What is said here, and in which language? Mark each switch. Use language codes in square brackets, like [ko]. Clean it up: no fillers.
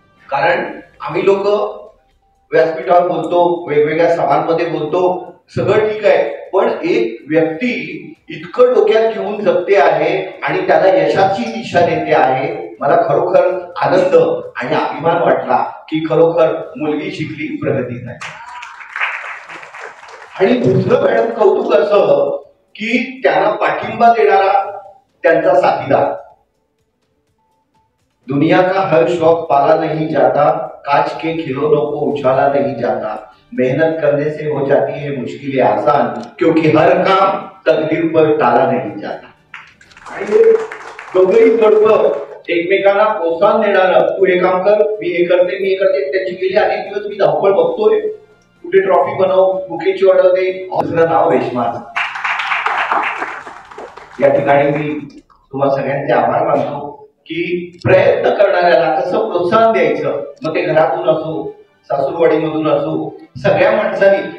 [mr] कारण आम्ही लोक व्यासपीठावर बोलतो, वेगवेगळ्या सभांमध्ये बोलतो, सगळं ठीक आहे, पण एक व्यक्ती इतकं डोक्यात घेऊन जगते आहे आणि त्याला यशाची दिशा देते आहे. मला खरोखर आनंद आणि अभिमान वाटला की खरोखर मुलगी शिकली, प्रगती झाली. आणि दुसरं मॅडम कौतुक असं की त्यांना पाठिंबा देणारा त्यांचा साथीदार. [hi] दुनिया का हर शौक पाला नहीं जाता, कांच के खिलौनों को उछाला नहीं जाता, मेहनत करने से हो जाती है मुश्किलें आसान, क्योंकि हर काम तकदीर पर टाला नहीं जाता। [mr] आणि दोघंही जोडपं एकमेकांना प्रोत्साहन देणारं, तू हे काम कर, मी हे करते, मी हे करते, त्याची गेली अनेक दिवस मी धावपळ बघतोय, कुठे ट्रॉफी बनव, बुकेची ऑर्डर दे, दुसरं नाव रेश्मा। या ठिकाणी मी तुम्हा सगळ्यांचे आभार मानतो की प्रयत्न करणाऱ्याला कसं प्रोत्साहन द्यायचं, मग ते घरातून असो, सासूरवाडीमधून असो, सगळ्या माणसांनी।